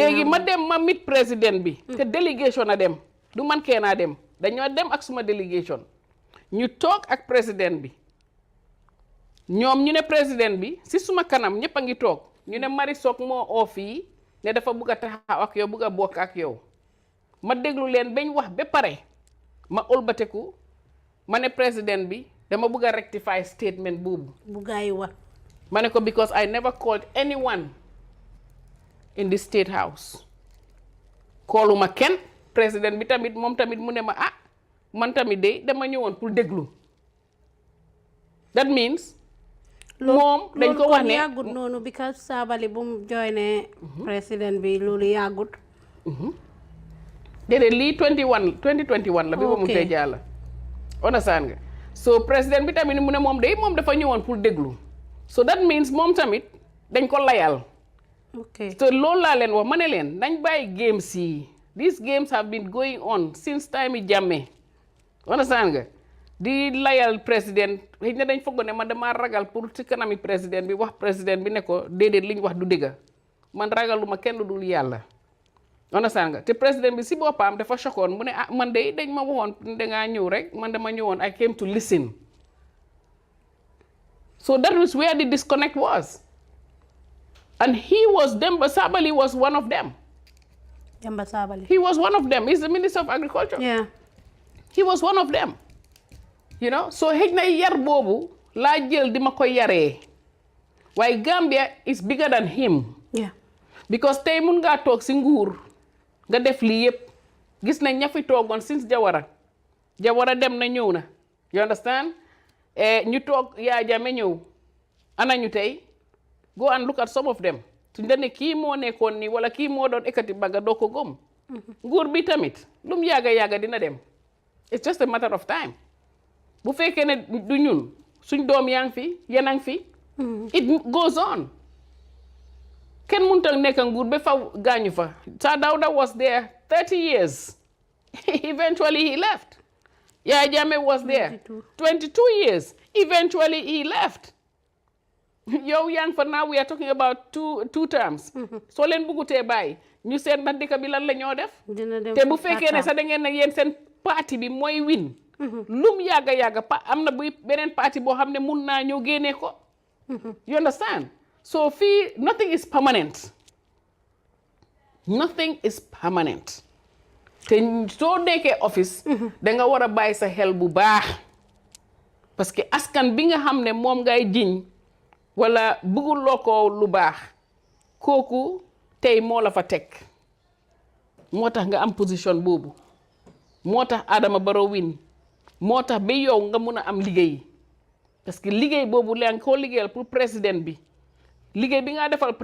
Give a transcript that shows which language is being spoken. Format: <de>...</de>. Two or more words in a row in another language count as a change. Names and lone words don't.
<wo>léegi ma dem ma mit président bi te délégation a dem du man kee naa dem dañoo dem ak suma délégation ñu toog ak président bi ñoom ñu ne président bi si suma kanam ñëpp a ngi toog ñu ne Mari Sock moo oo fii ne dafa bëgg a taxaw ak yow bëgg a bokk ak yow ma déglu leen bañ wax ba pare ma ëlbateku ma ne président bi dama bëgg a</wo> <en>rectify statement</en> <wo>boobu bu gaa yi wax ma ne ko</wo> <en>because I never called anyone in the State House</en> <wo>calluma kenn président bi tamit moom tamit mu ne ma man tamit de dama ñëwoon pour déglu</wo> <en>that means</en> <wo>moom dañ ko wax ne loolu yàggut noonu because Sabally bu mu joine président bi loolu yàggut déedéet lii 2021 la bi ba mu tey jàlla understand nga so président bi tamit mu ne moom dafa ñëwoon pour déglu</wo> <en>so that means</en> <wo>moom tamit dañ ko layal so loolu laa leen wax ma ne leen nañ bàyyi games yi</wo> <en>these games have been going on since time</en> <wo>yi Jammeh understand nga di layal président xëy na dañ foog ne man dama ragal pour ci kanami président bi wax président bi ne ko déedéet li ñu wax du dëgga man ragaluma kenn dul yàlla understand nga te président bi si boppam dafa choquoon mu ne man de dañ ma waxoon dangaa ñëw rek man dama ñëwoon</wo> <en>I came to listen so that was where the disconnect was and Demba Sabally was one of them. Demba Sabally. He was one of them. He's the Minister of Agriculture. Yeah. He was one of them. You know, so</en> <wo>xëj na yar boobu laa jël di ma ko yaree waaye</wo> <en>Gambia is bigger than him. Yeah.</en> <wo>Because tey mun ngaa toog si nguur nga def lii yëpp gis nañ ña fi toogoon since Jawara dem na ñëw na</wo> <en>you understand</en> <wo>ñu toog Yaya Jammeh ñëw ana ñu tey</wo> <en>go and look at some of them</en> <wo>suñ la ne kii moo nekkoon nii wala kii moo doon ekkati bagga doo ko gëm nguur bi tamit lu mu yàgga dina dem</wo> <en>it's just a matter of time</en> <wo>bu fekkee ne du ñun suñ doom yaa ngi fi yéen a ngi fi</wo> <en>it goes on</en> <wo>kenn mënut a nekk nguur ba faw gaañu fa Sir Dawda</wo> <en>was there 30 years eventually he left Yaya Jammeh was there 22 years eventually he left</en> <wo>yow yaa ngi fa</wo> <en>now we are talking about two terms</en> <wo>soo leen bëggutee bàyyi ñu seet ndax dëkk bi lan la ñoo def te bu fekkee ne sax da ngeen ne yéen seen parti bi mooy win lum yàgga am na buy beneen parti boo xam ne mun naa ñëw génnee ko</wo> <en>you understand</en> <wo>so fii</wo> <en>nothing is permanent</en> <wo>te soo nekkee office da nga war a bàyyi sa xel bu baax</wo> <fr>parce que</fr> <wo>askan bi nga xam ne moom ngay jiñ wala bëgguloo ko lu baax kooku tey moo la fa teg moo tax nga am position boobu moo tax Adama Barrow win moo tax ba yow nga mun a am liggéey</wo> <fr>parce que</fr> <wo>liggéey boobu la nga koo liggéeyal pour président bi liggéey bi nga defal</wo>